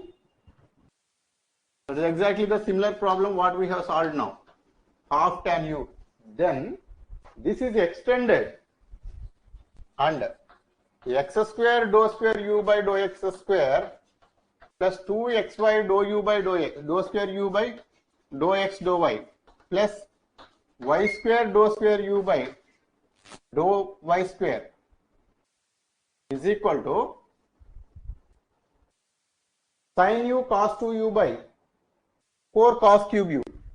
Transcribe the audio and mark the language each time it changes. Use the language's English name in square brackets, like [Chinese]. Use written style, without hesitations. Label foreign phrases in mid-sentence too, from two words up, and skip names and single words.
[English] That is exactly the similar problem what we have solved now. Half tan u. Then this is extended and x square dou square u by dou x square plus 2xy dou u by dou square u by dou x dou y plus y square dou square u by dou y square is equal to sin u cos 2u by 4 cos cube u.